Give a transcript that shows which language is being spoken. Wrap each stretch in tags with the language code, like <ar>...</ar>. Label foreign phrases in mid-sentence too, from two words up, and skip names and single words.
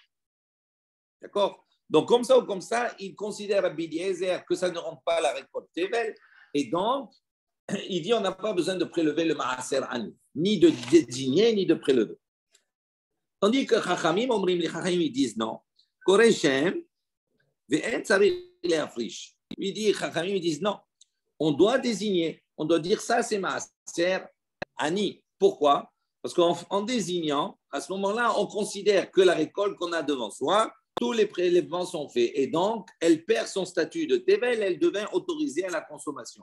<fr>D'accord? Donc, comme ça ou comme ça, il considère Rabbi Eliezer que ça ne rentre pas à la récolte Tevel. Et donc, il dit on n'a pas besoin de prélever le</fr> <he>מעשר עני,</he> <fr>ni de désigner, ni de prélever. Tandis que Chachamim, les Chachamim, ils disent non.</fr> <he>קורא שם ואין צריך להפריש.</he> <fr>Il dit, Chachamim, ils disent non. On doit désigner, on doit dire ça, c'est</fr> <he>מעשר עני.</he> <fr>Pourquoi? Parce qu'en désignant, à ce moment-là, on considère que la récolte qu'on a devant soi, tous les prélèvements sont faits. Et donc, elle perd son statut de Tevel, elle devient autorisée à la consommation.</fr>